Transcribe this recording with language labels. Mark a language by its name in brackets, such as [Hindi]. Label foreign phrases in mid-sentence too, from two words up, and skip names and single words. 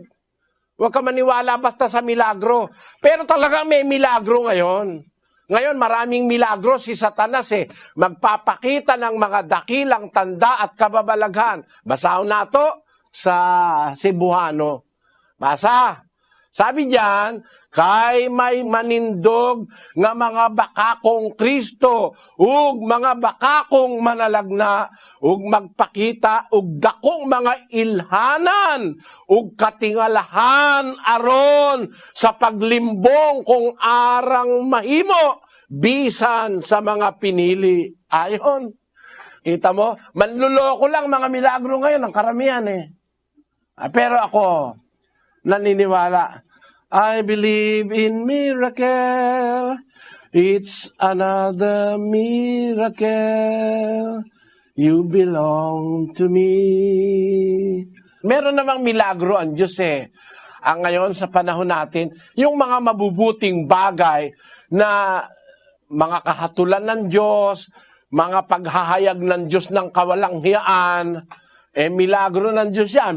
[Filipino] Huwag ka maniwala basta sa milagro. Pero talagang may milagro ngayon. Ngayon, maraming milagro si Satanas magpapakita ng mga dakilang tanda at kababalaghan. Basahin nato sa Cebuano. [Cebuano] Basa. [Filipino] Sabi diyan, [Cebuano] kay may manindog nga mga bakakong Kristo, ug mga bakakong manalagna, ug magpakita, ug dakong mga ilhanan, ug katingalahan aron sa paglimbong kung arang mahimo, bisan sa mga pinili. Ayon. [Filipino] Kita mo, manluloko lang mga milagro ngayon, ang karamihan Pero ako, naniniwala, [English] I believe in miracle. It's another miracle. You belong to me. [Filipino] Meron namang milagro ang Diyos Ang ngayon sa panahon natin, yung mga mabubuting bagay na mga kahatulan ng Diyos, mga paghahayag ng Diyos ng kawalanghiyaan, milagro ng Diyos yan.